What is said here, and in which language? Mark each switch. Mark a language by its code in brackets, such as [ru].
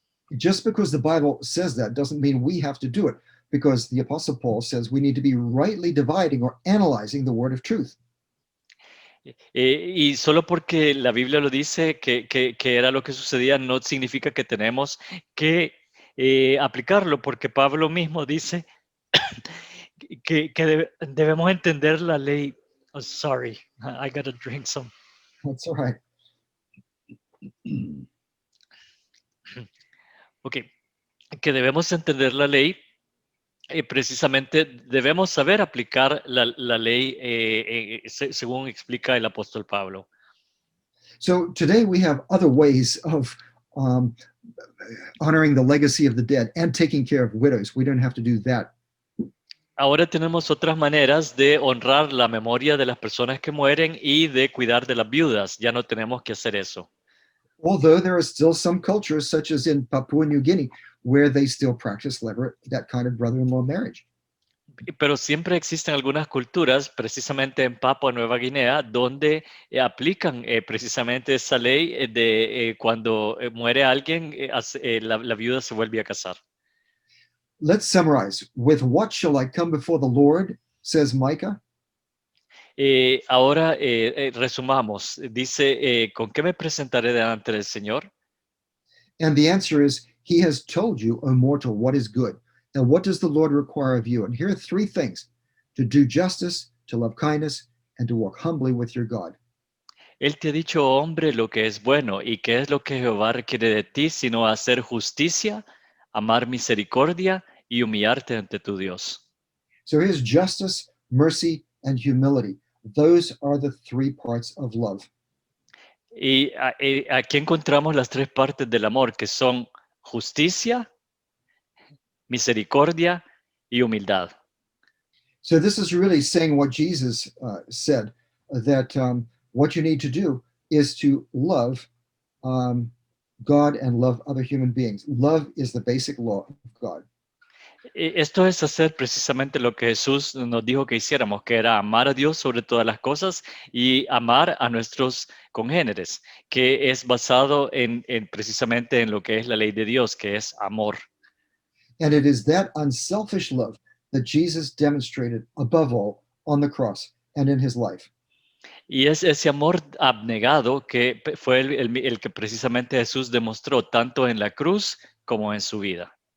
[en] Just because the Bible says that doesn't mean we have to do it, because the Apostle Paul says we need to be rightly dividing or analyzing the word of truth. [es] Y solo porque la Biblia lo dice que era lo que sucedía, no significa que tenemos que aplicarlo, porque Pablo mismo dice que debemos entender la ley. [en] Oh, sorry, I gotta drink some. That's all right. Ok, [es] que debemos entender la ley. Precisamente debemos saber aplicar la ley según explica el apóstol Pablo. [en] So today we have other ways of honoring the legacy of the dead and taking care of widows. We don't have to do that. [es] Ahora tenemos otras maneras de honrar la memoria de las personas que mueren y de cuidar de las viudas. Ya no tenemos que hacer eso. [en] Although there are still some cultures, such as in Papua New Guinea, where they still practice that kind of brother-in-law marriage. [es] Pero siempre existen algunas culturas, precisamente en Papua Nueva Guinea, donde aplican precisamente esa ley de cuando muere alguien, la viuda se vuelve a casar. [en] Let's summarize. With what shall I come before the Lord, says Micah? [es] Ahora resumamos. Dice, ¿con qué me presentaré delante del Señor? [en] And the answer is, He has told you, O mortal, what is good. And what does the Lord require of you? And here are three things: to do justice, to love kindness, and to walk humbly with your God. [es] Él te ha dicho, hombre, lo que es bueno. ¿Y qué es lo que Jehová requiere de ti, sino hacer justicia, amar misericordia y humillarte ante tu Dios? [en] So here's justice, mercy, and humility. Those are the three parts of love. [es] Y aquí encontramos las tres partes del amor, que son justicia, misericordia y humildad. [en] So this is really saying what Jesus said, that what you need to do is to love God and love other human beings. Love is the basic law of God. [es] Esto es hacer precisamente lo que Jesús nos dijo que hiciéramos, que era amar a Dios sobre todas las cosas y amar a nuestros congéneres, que es basado en precisamente en lo que es la ley de Dios, que es amor. [en] And it is that unselfish love that Jesus demonstrated above all on the cross and in his life. [es] Y es ese amor abnegado que fue el que precisamente Jesús demostró tanto en la cruz como en su vida.